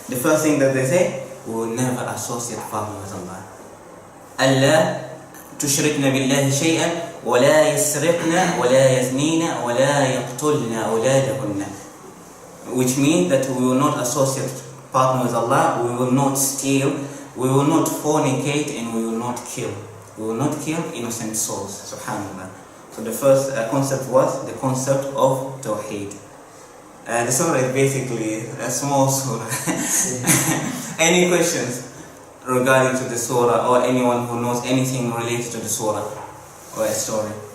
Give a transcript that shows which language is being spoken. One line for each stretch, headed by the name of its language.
English: The first thing that they say, we will never associate partner with Allah.
Arabic: أَلَّا تُشْرِكْنَ بِاللَّهِ شَيْئًا وَلَا يَسْرِقْنَ وَلَا يَزْنِينَ وَلَا يَقْتُلْنَ أَوْلَادَهُنَّ.
English: Which means that we will not associate partner with Allah, we will not steal, we will not fornicate, and we will not kill. We will not kill innocent souls. Subhanallah. So the first concept was the concept of Tawheed. The surah is basically a small surah. Any questions regarding to the surah, or anyone who knows anything related to the surah or a story?